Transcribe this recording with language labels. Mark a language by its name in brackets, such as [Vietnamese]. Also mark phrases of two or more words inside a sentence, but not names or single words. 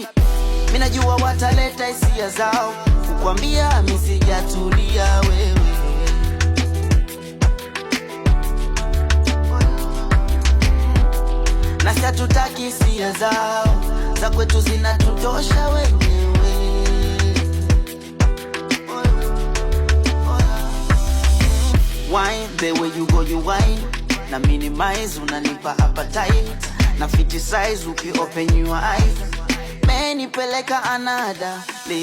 [Swahili] Minajua wataleta hisia zao kukwambia misijatulia wewe, na si hatutaki hisia zao, za kwetu zinatutosha wenyewe. [English] Wine, the way you go you wine, [Swahili] na minimize unanipa appetite, na fiti size uki [English] open your eyes, [Swahili] menipeleka another.